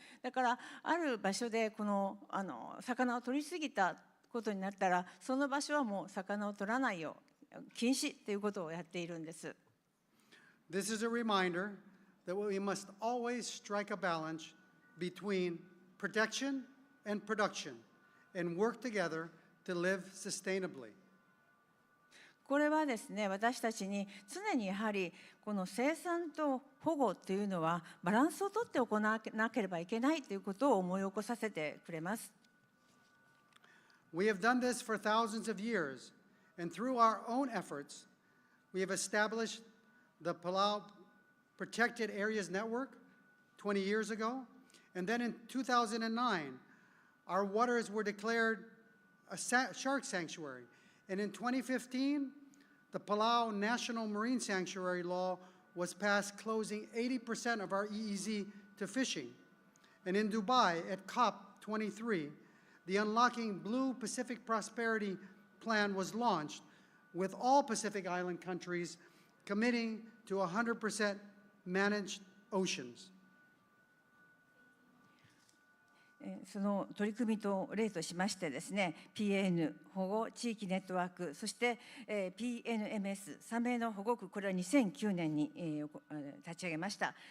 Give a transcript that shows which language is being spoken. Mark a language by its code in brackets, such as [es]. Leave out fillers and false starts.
[ja] だからある場所でこの魚を取りすぎたことになったら、その場所はもう魚を取らないよう禁止ということをやっているんです。 [en] This is a reminder that we must always strike a balance between protection and production and work together to live sustainably. [ja] これはですね、私たちに常にやはりこの生産と保護というのはバランスをとって行わなければいけないということを思い起こさせてくれます。 [en] We have done this for thousands of years, and through our own efforts, we have established the Palau Protected Areas Network 20 years ago, and then in 2009, our waters were declared a shark sanctuary. And in 2015, the Palau National Marine Sanctuary Law was passed, closing 80% of our EEZ to fishing. And in Dubai, at COP23, the Unlocking Blue Pacific Prosperity Plan was launched, with all Pacific Island countries committing to 100% managed oceans. [ja] その取り組みと例としましてですね、PAN 保護地域ネットワーク、そして、PNMS サメの保護区、これは2009年に、立ち上げました。